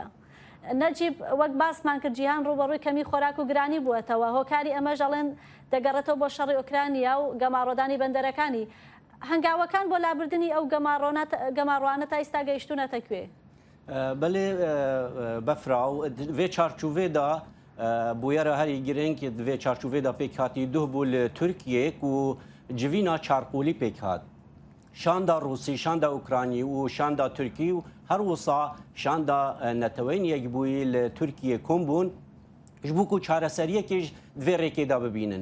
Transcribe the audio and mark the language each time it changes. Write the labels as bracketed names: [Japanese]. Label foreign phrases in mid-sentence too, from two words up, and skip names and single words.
[Central Kurdish] نەجیب وەک باسمان کرد جیهان ڕوبەڕووی کەمی خۆراک و گرانی بووەتەوە هۆکاری ئەمەش ئەڵێن دەگەڕێتەوە بۆ شەڕی ئۆکرانیا و گەماڕۆدانی بەندەرەکانی هەنگاوەکان بۆ لابردنی ئەو گەماڕوانە تا ئێستا گەیشتونەتە کوێ؟ [Kurdish] بەێ بەفرا و vê çarçovêda bûyera herî girêng vê çarçovêda pêk hatî duh bû li Tirkiyeyê ku civîna çarpolî pêk hat. Şanda Rûsî, şanda Ukraynî û şanda Tirkî û her wisa şanda netewên yekbûyî li Tirkiyê kom bûn ji bo ku çareseriyekê divê rêkê de bibînin.